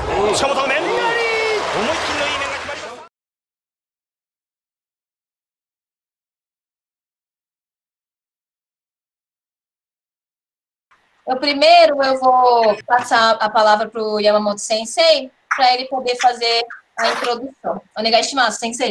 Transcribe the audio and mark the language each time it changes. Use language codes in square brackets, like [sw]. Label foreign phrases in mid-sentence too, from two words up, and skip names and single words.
[ja] 近本の面、思いっきりのいい面が決まりました。 [pt] Primeiro eu vou passar a palavra para o Yamamoto Sensei, para ele poder fazer a introdução. [ja] お願いします、先生.